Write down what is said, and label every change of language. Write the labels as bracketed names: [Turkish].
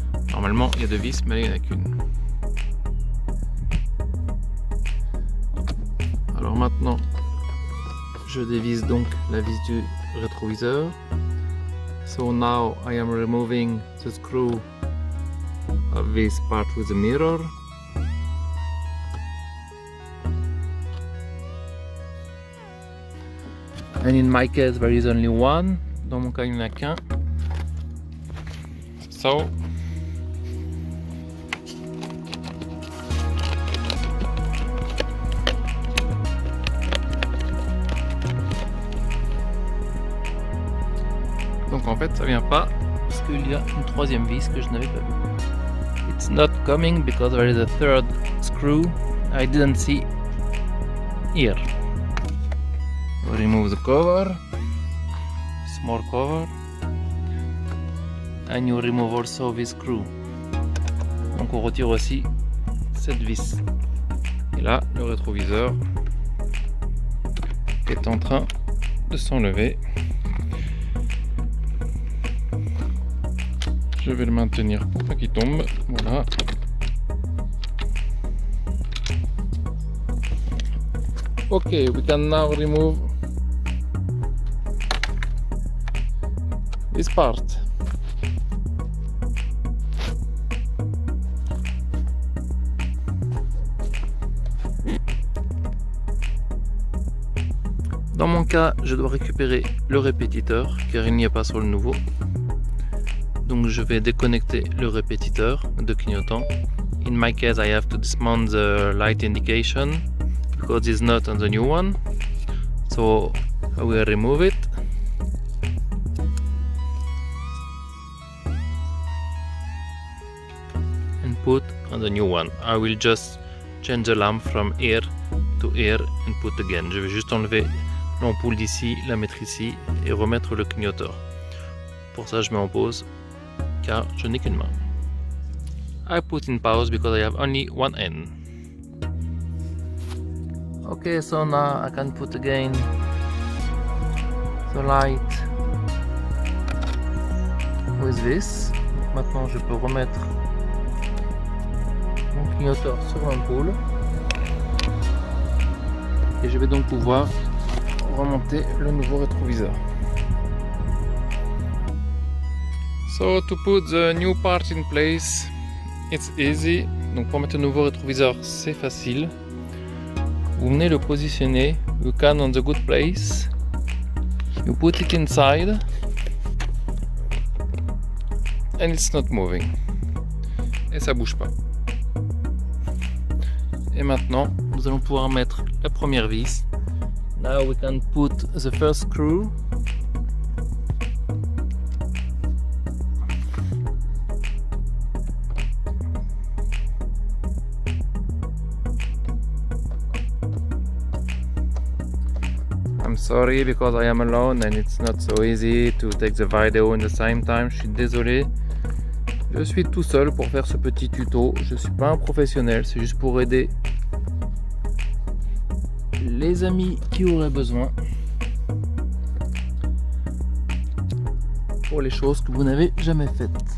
[French] Normalement, il y a deux vis, mais il n'y en a qu'une. Alors maintenant, je dévisse donc la vis du rétroviseur. [English] So now I am removing the screw of this part with the mirror. And in my case there is only one. [French] Dans mon cas il n'y en a qu'un. So donc en fait ça vient pas parce qu'il y a une troisième vis que je n'avais pas vue. [English] It's not coming because there is a third screw I didn't see here. We remove the cover, small cover, and you remove also this screw. [French] Donc on retire aussi cette vis. Et là, le rétroviseur est en train de s'enlever. Je vais le maintenir pour pas qu'il tombe. Voilà. [English] Okay, we can now remove this part. [French] Dans mon cas, je dois récupérer le répétiteur car il n'y a pas sur le nouveau. Donc je vais déconnecter le répétiteur de clignotant. [English] In my case, I have to dismount the light indication because it's not on the new one. So I will remove it. And put on the new one. I will just change the lamp from here to here and put again. [French] Je vais juste enlever l'ampoule d'ici, la mettre ici et remettre le clignoteur. Pour ça, je mets en pause car je n'ai qu'une main. [English] I put in pause because I have only one end. Okay, so now I can put again the light with this. [French] Maintenant, je peux remettre mon clignoteur sur l'ampoule et je vais donc pouvoir remonter le nouveau rétroviseur. [English] So to put the new part in place, it's easy. [French] Donc pour mettre le nouveau rétroviseur, c'est facile. Vous venez le positionner, [English] you can on the good place, you put it inside, and it's not moving. [French] Et ça bouge pas. Et maintenant, nous allons pouvoir mettre la première vis. [English] Now we can put the first screw. I'm sorry because I am alone and it's not so easy to take the video in the same time. [French] Je suis désolé. Je suis tout seul pour faire ce petit tuto. Je suis pas un professionnel, c'est juste pour aider les amis qui auraient besoin pour les choses que vous n'avez jamais faites.